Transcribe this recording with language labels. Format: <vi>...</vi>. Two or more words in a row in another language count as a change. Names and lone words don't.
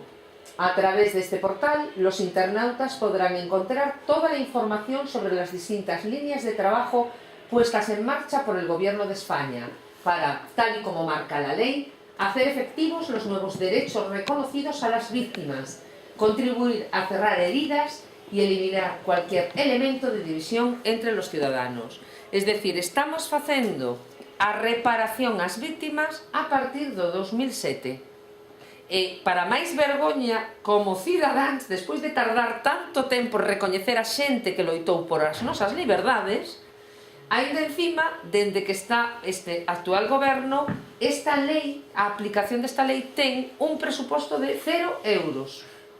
<es>A través de este portal, los internautas podrán encontrar toda la información sobre las distintas líneas de trabajo puestas en marcha por el Gobierno de España para, tal y como marca la ley, hacer efectivos los nuevos derechos reconocidos a las víctimas, contribuir a cerrar heridas y eliminar cualquier elemento de división entre los ciudadanos. Es decir,</es> <gl>estamos facendo a reparación ás víctimas a partir do 2007. E para máis vergoña, como cidadáns, despois de tardar tanto tempo en recoñecer a xente que loitou por as nosas liberdades, aínda encima, dende que está este actual goberno, esta lei, a aplicación desta lei ten un presuposto de 0 euros.</gl>